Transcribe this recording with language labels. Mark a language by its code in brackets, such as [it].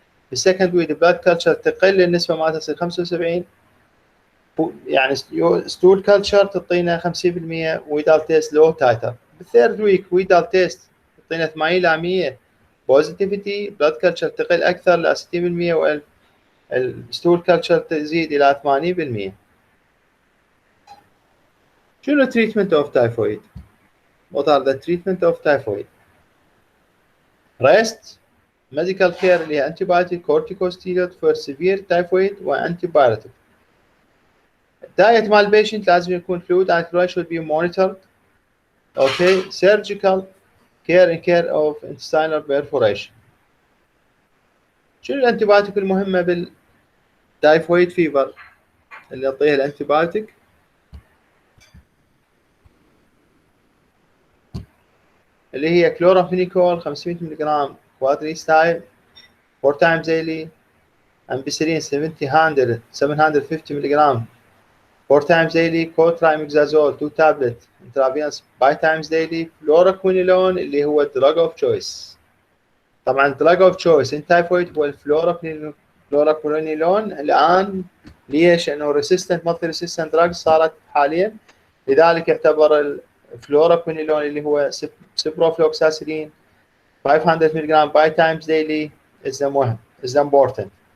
[en] بالسكند week blood culture [ar] تقل النسبه مالتها تصير [en] 75 [ar] يعني [en] stool culture [ar] تعطينا [en] 50% Widal test low titre. بالثيرد week Widal test [ar] تعطينا [en] 80 ل 100 positivity, blood culture [ar] تقل اكثر ل [en] 60% والستول كلتشر [ar] تزيد الى [en] 80%. [ar] شنو [en] treatment of typhoid? What are the treatment of typhoid? Rest, medical care [ar] اللي هي [en] antibiotic, corticosteroid for severe typhoid وantibiotic. الدايت مال البيشنت [ar] لازم يكون [en] fluid and chloride should be monitored. Okay, surgical care of intestinal perforation. [ar] شنو الانتيبيوتيك المهمة بالتايفويد فيبر اللي نعطيها الانتيبيوتيك؟ اللي هي [en] Chloramphenicol 500 ملغ كوادريستايل 4 times daily. ampicillin 750 ملغ 4 times daily. cotrimazole 2 tablets intravenous 5 times daily. fluoroquinolone [ar] اللي هو [en] drug of choice. [ar] طبعا [en] drug of choice in typhoid هو الفلوروكوينولون. [ar] الآن ليش؟ لأنه [en] resistant multi resistant drugs [ar] صارت حاليا، لذلك يعتبر الفلوروكوينولون اللي هو ciprofloxacin 500 ملغ [en] 5 times daily is [ar] مهم [en] is important.